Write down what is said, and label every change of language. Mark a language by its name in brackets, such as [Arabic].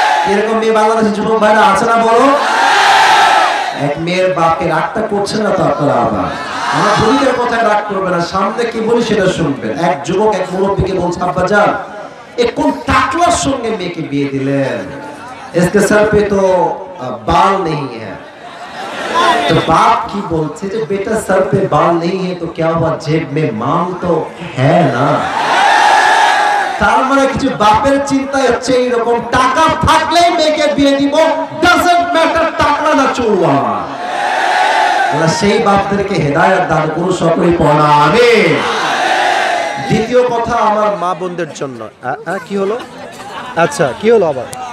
[Bangla] এরকম মেয়ে বাংলাদেশের যুবক ভাইরা আছে না? বলো, এক মেয়ের বাপকে রাগটা করছে না তো আপনারা? আবার আমার শরীরের কথায় রাগ করবে না, সামনে কি বলি সেটা শুনবেন। এক যুবক এক মুরব্বীকে বলছে, আব্বা যান, কোন টাকলার সঙ্গে মেয়েকে বিয়ে দিলেন? [Hindi] इसके सर पे तो बाल नहीं है। तो बाप की बोलते जो बेटा सर पे बाल नहीं है तो क्या हुआ, जेब में माल तो है ना। [Bangla] তার মানে কিছু বাপের চিন্তা হচ্ছে এরকম, টাকা থাকলেই মেয়েকে বিয়ে দিব, [English] doesn't matter [Bangla] টাকা না চুলওয়া। আল্লাহ সেই বাপদেরকে হেদায়েত দান করুন, সকলেই পড়া আমিন। দ্বিতীয় কথা আমার মা বোনদের জন্য। কি হলো? আচ্ছা কি হলো আবার?